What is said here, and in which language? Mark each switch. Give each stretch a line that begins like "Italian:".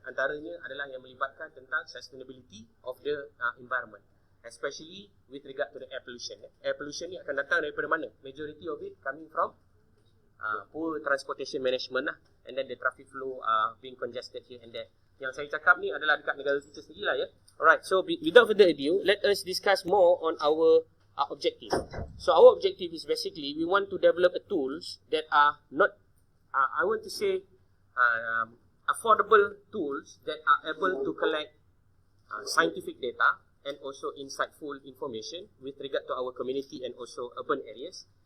Malay: Antaranya adalah yang melibatkan tentang
English: sustainability of the environment, especially with regard to the air pollution.
Malay: Air pollution ni akan datang daripada mana?
English: Majority of it coming from poor transportation management lah, and then the traffic flow being congested here and there.
Malay: Yang saya cakap ni adalah dekat negara kita sendiri lah ya.
English: Alright, so without further ado, let us discuss more on our objective. So our objective is basically we want to develop tools that are not I want to say affordable tools that are able to collect scientific data and also insightful information with regard to our community and also urban areas.